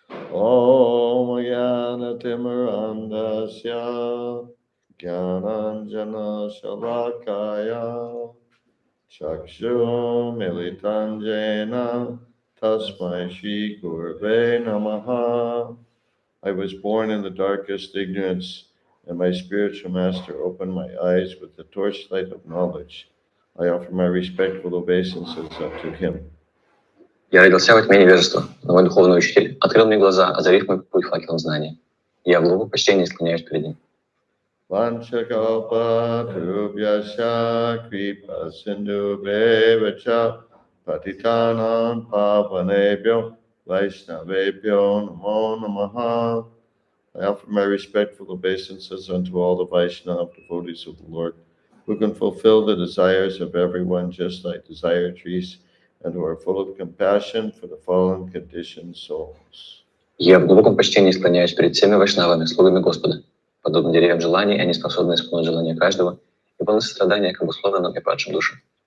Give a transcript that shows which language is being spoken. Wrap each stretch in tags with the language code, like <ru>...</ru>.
<sa>Om Jnana Timirandasya Jnananjana Shalakaya Chakshur Militanjena Tasmai Shri Gurve Namaha.</sa> <en>I was born in the darkest ignorance. and my spiritual master opened my eyes with the torchlight of knowledge. I offer my respectful obeisances unto him.</en> <ru>Я родился во тьме невежества, но мой духовный учитель открыл мне глаза, озарив мой путь факелом знания. Я в глубоком почтении склоняюсь перед ним.</ru> <sa>Vanchakalpatarubhyasya kripa sindhubheva patitanam pavanebhyo vaishnavebhyo namo namaha.</sa> <en>I offer my respectful obeisances unto all the Vaishnava devotees of the Lord, who can fulfill the desires of everyone just like desire trees, and who are full of compassion for the fallen conditioned souls.</en> <ru>Я в глубоком почтении склоняюсь перед всеми вайшнавами, слугами Господа. Подобно деревьям желаний, они способны исполнить желания каждого и полны сострадания к обусловленным и падшим душам.</ru>